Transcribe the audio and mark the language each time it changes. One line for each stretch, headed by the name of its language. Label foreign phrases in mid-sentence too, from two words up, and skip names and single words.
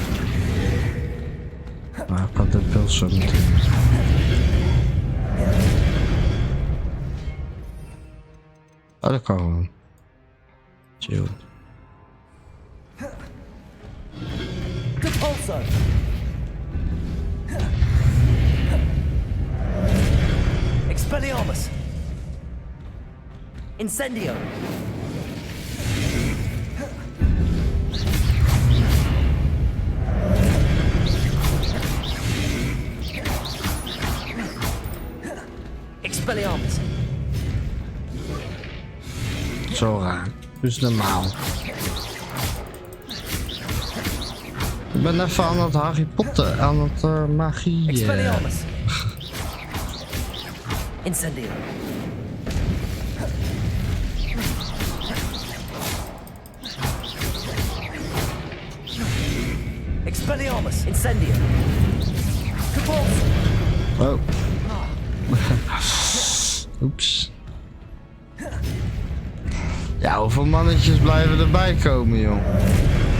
Dutch: Maar ik had de pulsar moeten. Oh, dat kan gewoon. Chill. Repulso. Expelliarmus. Incendio. Expelliarmus. Zo raar. Dus normaal. Ik ben even aan het Harry Potter, aan het magie. Expelliarmus. Incendio. Expelliarmus. Incendio. Oh. Oeps. Ja, hoeveel mannetjes blijven erbij komen, joh?